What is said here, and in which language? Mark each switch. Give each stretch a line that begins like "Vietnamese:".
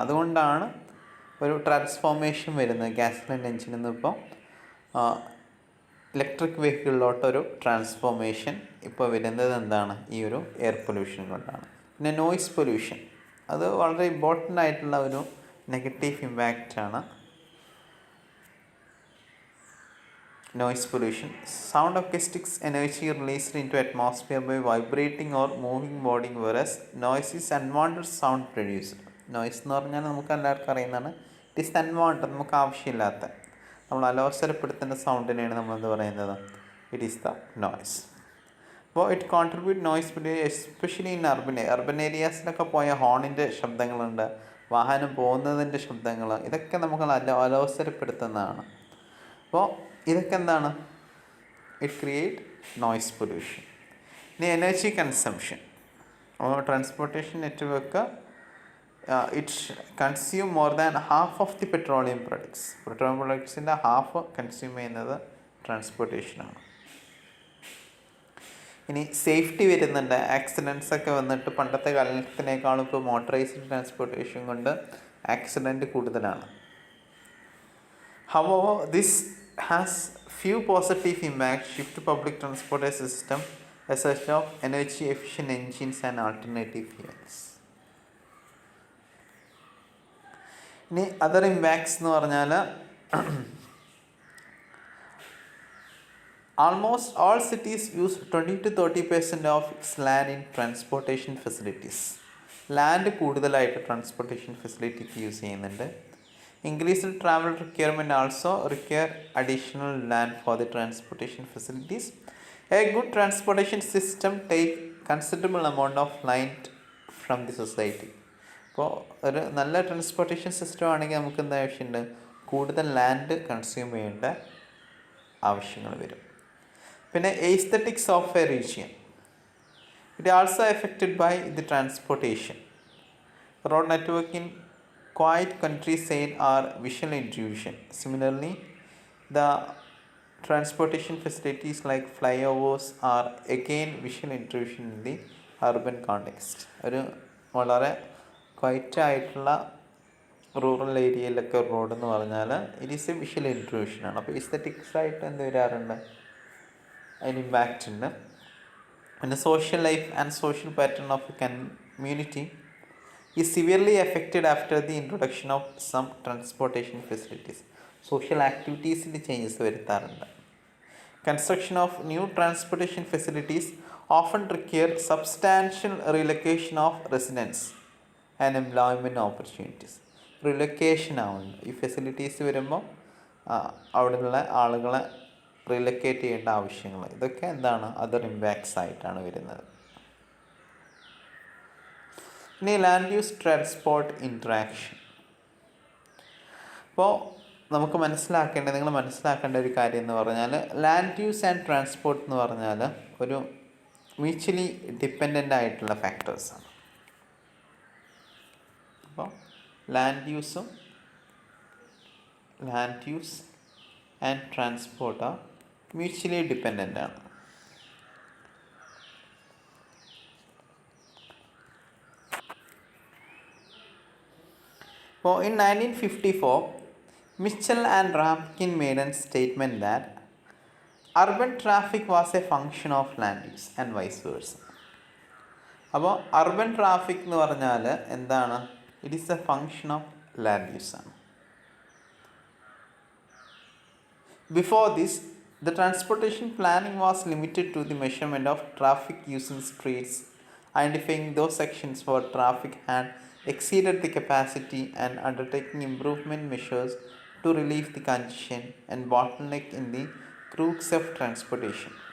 Malayalam: അതുകൊണ്ടാണ് ഒരു ട്രാൻസ്ഫോർമേഷൻ വരുന്നത് ഗ്യാസ്ലൈൻ എഞ്ചിനിൽ നിന്ന് ഇപ്പോൾ ഇലക്ട്രിക് വെഹിക്കിളിലോട്ടൊരു ട്രാൻസ്ഫോർമേഷൻ ഇപ്പോൾ വരുന്നത് എന്താണ് ഈ ഒരു എയർ പൊല്യൂഷൻ കൊണ്ടാണ്. പിന്നെ നോയ്സ് പൊല്യൂഷൻ, അത് വളരെ ഇമ്പോർട്ടൻ്റ് ആയിട്ടുള്ള ഒരു negative ഇമ്പാക്റ്റാണ്.
English: Noise pollution. Sound acoustics energy released into atmosphere by vibrating or moving body, whereas noise is unwanted sound produced.
Malayalam: Noise എന്ന് പറഞ്ഞാൽ നമുക്ക് എല്ലാവർക്കും അറിയുന്നതാണ്.
English: it is unwanted,
Malayalam: നമുക്ക് ആവശ്യമില്ലാത്ത, നമ്മൾ അലോസരപ്പെടുത്തുന്ന സൗണ്ടിനെയാണ് നമ്മൾ എന്ത് പറയുന്നത്,
English: It is the noise.
Malayalam: അപ്പോൾ
English: it contribute noise pollution especially in urban
Malayalam: ഏരിയാസിലൊക്കെ പോയ ഹോണിൻ്റെ ശബ്ദങ്ങളുണ്ട്, വാഹനം പോകുന്നതിൻ്റെ ശബ്ദങ്ങൾ, ഇതൊക്കെ നമുക്ക് അലോസരപ്പെടുത്തുന്നതാണ്. അപ്പോൾ ഇതൊക്കെ എന്താണ്,
English: It create noise pollution. ഇനി energy consumption. Transportation network it consume more than half of the petroleum products.
Malayalam: Petroleum പ്രൊഡക്ട്സിൻ്റെ half consume ചെയ്യുന്നത് ട്രാൻസ്പോർട്ടേഷനാണ്. ഇനി സേഫ്റ്റി വരുന്നുണ്ട്. ആക്സിഡൻസ് ഒക്കെ വന്നിട്ട് പണ്ടത്തെ കാലത്തിനേക്കാളും ഇപ്പോൾ മോട്ടറൈസ്ഡ് ട്രാൻസ്പോർട്ടേഷൻ കൊണ്ട് ആക്സിഡൻറ്റ് കൂടുതലാണ്.
English: However, this has few positive impacts. Shift to public transportation system, a search of energy efficient engines and alternative fuels. ഇനി other impacts
Malayalam: എന്ന് പറഞ്ഞാൽ
English: almost all cities use 20-30% of its land in transportation facilities.
Malayalam: Land കൂടുതലായിട്ട് transportation ഫെസിലിറ്റിക്ക് use ചെയ്യുന്നുണ്ട്.
English: Increased travel requirement also require additional land for the transportation facilities. A good transportation system take considerable amount of land from the society.
Malayalam: അപ്പോൾ ഒരു നല്ല transportation system ആണെങ്കിൽ നമുക്ക് എന്താ ആവശ്യമുണ്ട്, കൂടുതൽ ലാൻഡ് കൺസ്യൂം ചെയ്യേണ്ട ആവശ്യങ്ങൾ വരും.
English: പിന്നെ aesthetics of a region, it also affected by the transportation. Road network in quiet countryside are visual intrusion. Similarly, the transportation facilities like flyovers are again visual intrusion in the urban context.
Malayalam: ഒരു വളരെ quiet ആയിട്ടുള്ള rural ഏരിയയിലൊക്കെ road എന്ന് പറഞ്ഞാൽ
English: it is a
Malayalam: visual ഇൻട്രൂഷനാണ്. അപ്പോൾ aesthetics ആയിട്ട് എന്ത് വരാറുണ്ട്, അതിന് ഇമ്പാക്റ്റ് ഉണ്ട്.
English: പിന്നെ social life and social pattern of a community is severely affected after the introduction of some transportation facilities. Social activities in changes
Malayalam: വരുത്താറുണ്ട്.
English: Construction of new transportation facilities often require substantial relocation of residents and employment opportunities.
Malayalam: Relocation ആവുന്നുണ്ട്. ഈ facilities വരുമ്പോൾ അവിടെയുള്ള ആളുകളെ റിലൊക്കേറ്റ് ചെയ്യേണ്ട ആവശ്യങ്ങൾ, ഇതൊക്കെ എന്താണ് അതർ ഇമ്പാക്ട്സ് ആയിട്ടാണ് വരുന്നത്. ഇനി ലാൻഡ് യൂസ് ട്രാൻസ്പോർട്ട് ഇൻട്രാക്ഷൻ. അപ്പോൾ നമുക്ക് നിങ്ങൾ മനസ്സിലാക്കേണ്ട ഒരു കാര്യം എന്ന് പറഞ്ഞാൽ ലാൻഡ് യൂസ് ആൻഡ് ട്രാൻസ്പോർട്ട് എന്ന് പറഞ്ഞാൽ ഒരു മ്യൂച്വലി ഡിപ്പെൻഡൻ്റ് ആയിട്ടുള്ള ഫാക്ടേഴ്സാണ്. അപ്പോൾ land use and transport mutually dependent ആണ്.
English: So, in 1954, Mitchell and Rampkin made a statement that urban traffic was a function of land use and vice versa.
Malayalam: അപ്പോൾ urban traffic എന്ന് പറഞ്ഞാൽ എന്താണ്,
English: it is a function of land use
Malayalam: ആണ്.
English: Before this the transportation planning was limited to the measurement of traffic using streets, identifying those sections where traffic had exceeded the capacity and undertaking improvement measures to relieve the congestion and bottleneck in the crux of transportation.